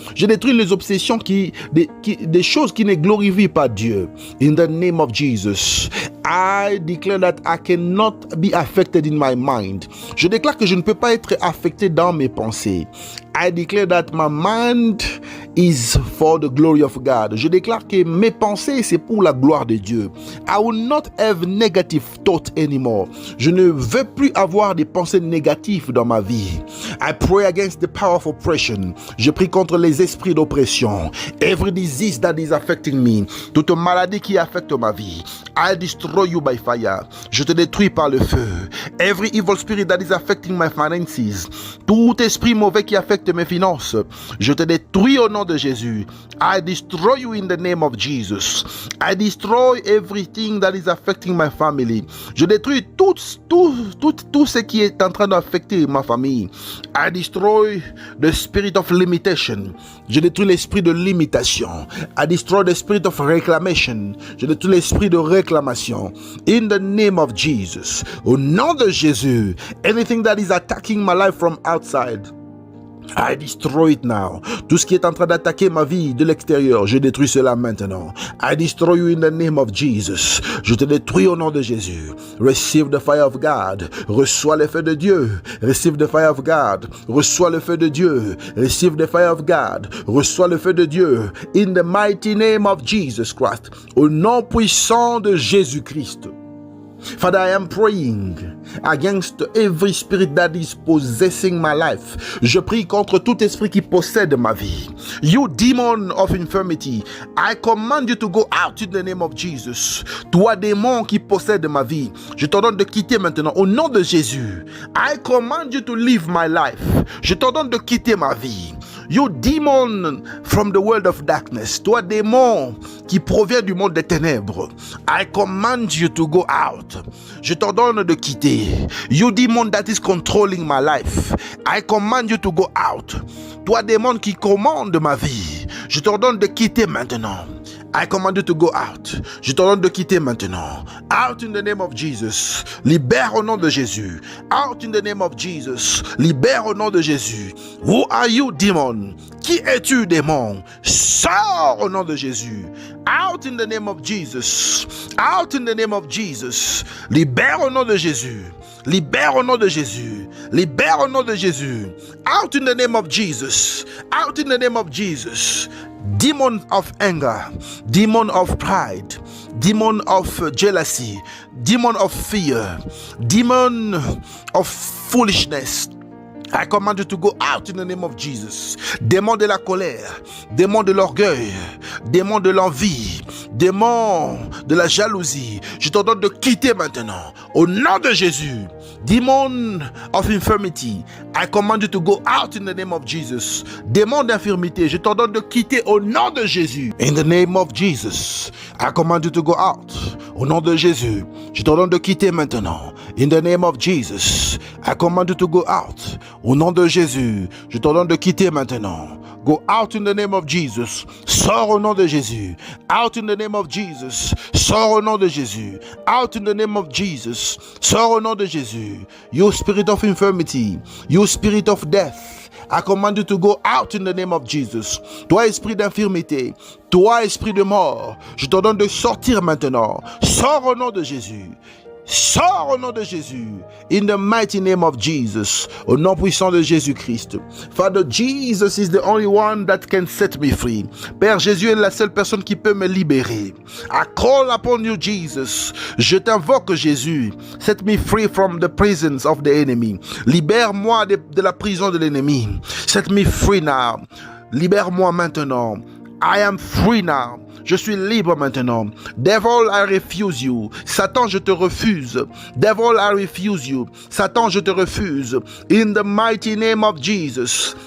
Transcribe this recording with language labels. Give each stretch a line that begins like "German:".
French: Je détruis les obsessions des choses qui ne glorifient pas Dieu.
English: In the name of Jesus, I declare that I cannot be affected in my mind.
French: Je déclare que je ne peux pas être affecté dans mes pensées.
English: I declare that my mind is for the glory of God.
French: Je déclare que mes pensées, c'est pour la gloire de Dieu.
English: I will not have negative thoughts anymore.
French: Je ne veux plus avoir des pensées négatives dans ma vie.
English: I pray against the power of oppression.
French: Je prie contre les esprits d'oppression.
English: Every disease that is affecting me.
French: Toute maladie qui affecte ma vie.
English: I destroy you by fire.
French: Je te détruis par le feu.
English: Every evil spirit that is affecting my finances.
French: Tout esprit mauvais qui affecte mes finances. Je te détruis au nom de Jésus.
English: I destroy you in the name of Jesus. I destroy everything that is affecting my family.
French: Je détruis tout ce qui est en train d'affecter ma famille.
English: I destroy the spirit of limitation.
French: Je détruis l'esprit de limitation.
English: I destroy the spirit of reclamation.
French: Je détruis l'esprit de réclamation.
English: In the name of Jesus.
French: Au nom de Jésus.
English: Anything that is attacking my life from outside, I destroy it now.
French: Tout ce qui est en train d'attaquer ma vie de l'extérieur, je détruis cela maintenant.
English: I destroy you in the name of Jesus.
French: Je te détruis au nom de Jésus.
English: Receive the fire of God.
French: Reçois le feu de Dieu.
English: Receive the fire of God.
French: Reçois le feu de Dieu.
English: Receive the fire of God.
French: Reçois le feu de Dieu.
English: In the mighty name of Jesus Christ.
French: Au nom puissant de Jésus-Christ.
English: Father, I am praying against every spirit that is possessing my life.
French: Je prie contre tout esprit qui possède ma vie.
English: You demon of infirmity, I command you to go out in the name of Jesus.
French: Toi démon qui possède ma vie, je t'ordonne de quitter maintenant au nom de Jésus.
English: I command you to leave my life.
French: Je t'ordonne de quitter ma vie.
English: You demon from the world of darkness,
French: toi démon qui provient du monde des ténèbres,
English: I command you to go out.
French: Je t'ordonne de quitter.
English: You demon that is controlling my life, I command you to go out.
French: Toi démon qui commande ma vie, je t'ordonne de quitter maintenant.
English: I command you to go out.
French: Je t'ordonne de quitter maintenant.
English: Out in the name of Jesus.
French: Libère au nom de Jésus.
English: Out in the name of Jesus.
French: Libère au nom de Jésus.
English: Who are you, demon?
French: Qui es-tu, démon? Sors au nom de Jésus.
English: Out in the name of Jesus. Out in the name of Jesus.
French: Libère au nom de Jésus. Libère au nom de Jésus. Libère au nom de Jésus.
English: Out in the name of Jesus. Out in the name of Jesus. Demon of anger, demon of pride, demon of jealousy, demon of fear, demon of foolishness, I command you to go out in the name of Jesus.
French: Démon de la colère, démon de l'orgueil, démon de l'envie, démon de la jalousie, je t'ordonne de quitter maintenant au nom de Jésus.
English: Demon of infirmity, I command you to go out in the name of Jesus.
French: Démon d'infirmité, je t'ordonne de quitter au nom de Jésus.
English: In the name of Jesus, I command you to go out.
French: Au nom de Jésus, je t'ordonne de quitter maintenant.
English: In the name of Jesus, I command you to go out.
French: Au nom de Jésus, je t'ordonne de quitter maintenant.
English: Go out in the name of Jesus.
French: Sors au nom de Jésus.
English: Out in the name of Jesus.
French: Sors au nom de Jésus.
English: Out in the name of Jesus.
French: Sors au nom de Jésus.
English: You spirit of infirmity. You spirit of death. I command you to go out in the name of Jesus.
French: Toi, esprit d'infirmité. Toi, esprit de mort. Je t'ordonne de sortir maintenant. Sors au nom de Jésus. Sors au nom de Jésus.
English: In the mighty name of Jesus.
French: Au nom puissant de Jésus-Christ.
English: Father, Jesus is the only one that can set me free.
French: Père, Jésus est la seule personne qui peut me libérer.
English: I call upon you, Jesus.
French: Je t'invoque, Jésus.
English: Set me free from the prisons of the enemy.
French: Libère-moi de la prison de l'ennemi.
English: Set me free now.
French: Libère-moi maintenant.
English: I am free now.
French: Je suis libre maintenant.
English: Devil, I refuse you.
French: Satan, je te refuse.
English: Devil, I refuse you.
French: Satan, je te refuse.
English: In the mighty name of Jesus.